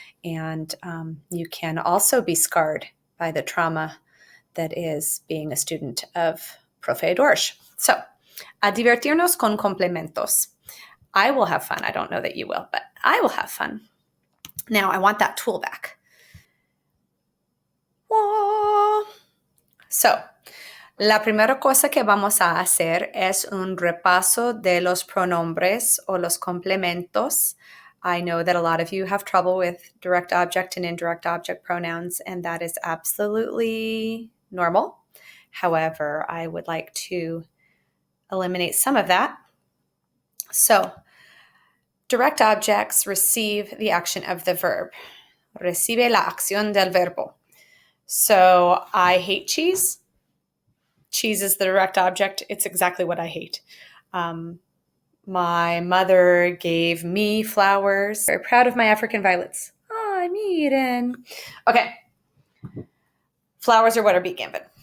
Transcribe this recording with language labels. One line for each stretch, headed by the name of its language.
English: And you can also be scarred by the trauma that is being a student of Profe Dorsch. So,
Spanish: a divertirnos con complementos.
English: I will have fun. I don't know that you will, but I will have fun. Now, I want that tool back.
Spanish: So, la primera cosa que vamos a hacer es un repaso de los pronombres o los complementos.
English: I know that a lot of you have trouble with direct object and indirect object pronouns, and that is absolutely normal. However, I would like to eliminate some of that. So, direct objects receive the action of the verb.
Spanish: Recibe la acción del verbo.
English: So, I hate cheese. Cheese is the direct object. It's exactly what I hate. My mother gave me flowers. Very proud of my African violets.
Spanish: Ay, miren.
English: Okay. Flowers are what are being given.